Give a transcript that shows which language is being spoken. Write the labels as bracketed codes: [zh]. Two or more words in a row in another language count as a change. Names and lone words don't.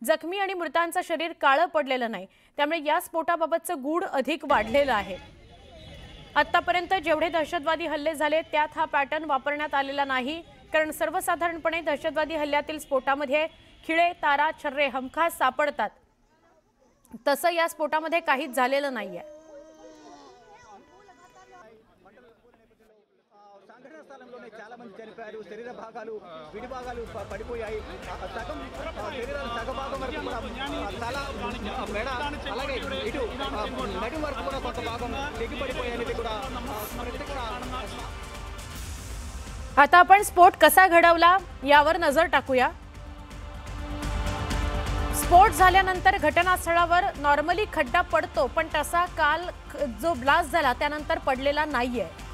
[mr] जखमी आणि मृतांचं शरीर काळं पडलेलं नाही। त्यामुळे या स्फोटाबाबतचं गूढ अधिक वाढलेलं आहे। आतापर्यंत जेवढे दहशतवादी हल्ले झाले त्यात हा पॅटर्न वापरण्यात आलेला नाही, कारण सर्वसाधारणपणे दहशतवादी हल्ल्यातील स्फोटामध्ये खिळे, तारा, छर्रे हमखास सापडतात। तसं या स्फोटामध्ये काहीच झालेलं नाहीये। [te] చాలా మంది చనిపోయారు। శరీర భాగాలు విడి భాగాలు పడిపోయాయి। సగం శరీరం సగభాగం వరకు కూడా తల, మెడ, అలాగే ఇటు నడుం వరకు కూడా కొంత భాగం తెగిపడిపోయాయి కూడా। [mr] आता आपण स्फोट कसा घडवला यावर नजर टाकूया। स्फोट झाल्यानंतर घटनास्थळावर नॉर्मली खड्डा पडतो, पण तसा काल जो ब्लास्ट झाला त्यानंतर पडलेला नाहीये।